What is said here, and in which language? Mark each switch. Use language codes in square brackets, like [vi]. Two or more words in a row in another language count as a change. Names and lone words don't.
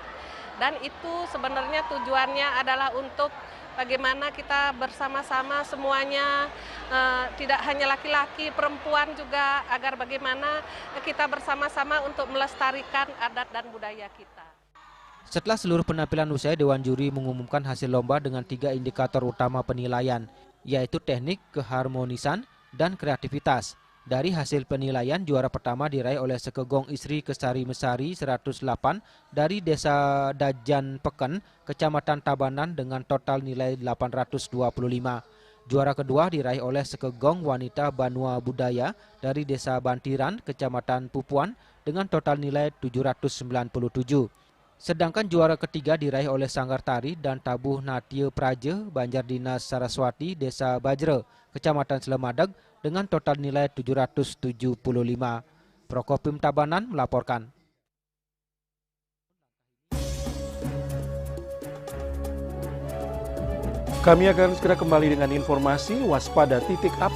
[id] Dan itu sebenarnya tujuannya adalah untuk bagaimana kita bersama-sama semuanya, tidak hanya laki-laki, perempuan juga, agar bagaimana kita bersama-sama untuk melestarikan adat dan budaya kita. Setelah seluruh penampilan usai, Dewan Juri mengumumkan hasil lomba dengan 3 indikator utama penilaian, yaitu teknik, keharmonisan, dan kreativitas. Dari hasil penilaian, juara pertama diraih oleh sekegong istri Kesari Mesari 108 dari Desa Dajan Peken, Kecamatan Tabanan dengan total nilai 825. Juara kedua diraih oleh sekegong wanita Banua Budaya dari Desa Bantiran, Kecamatan Pupuan dengan total nilai 797. Sedangkan juara ketiga diraih oleh Sanggar Tari dan Tabuh Natya Praja Banjar Dinas Saraswati, Desa Bajra, Kecamatan Selemadag dengan total nilai 775. Prokopim Tabanan melaporkan. Kami akan segera kembali dengan informasi waspada titik api.